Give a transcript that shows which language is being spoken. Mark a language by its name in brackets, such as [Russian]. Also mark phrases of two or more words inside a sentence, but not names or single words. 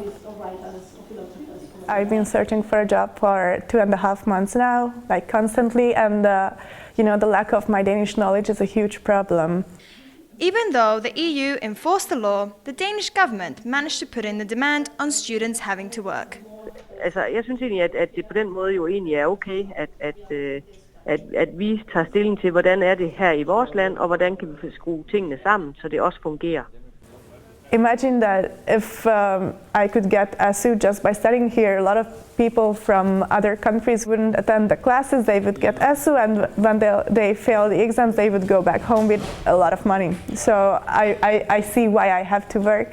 [English] I've been searching for a job for 2.5 months now, like constantly, and the lack of my Danish knowledge is a huge problem. Even though the EU enforced the law, the Danish government managed to put in the demand on students having to work. [Danish] Altså, jeg synes egentlig, at det på den måde jo egentlig er okay, at vi tager stilling til, hvordan er det her i vores land, og hvordan kan vi skrue tingene sammen, så det også fungerer. [English] Imagine that if I could get SU just by studying here, a lot of people from other countries wouldn't attend the classes, they would get SU, and when they fail the exams, they would go back home with a lot of money. So I see why I have to work.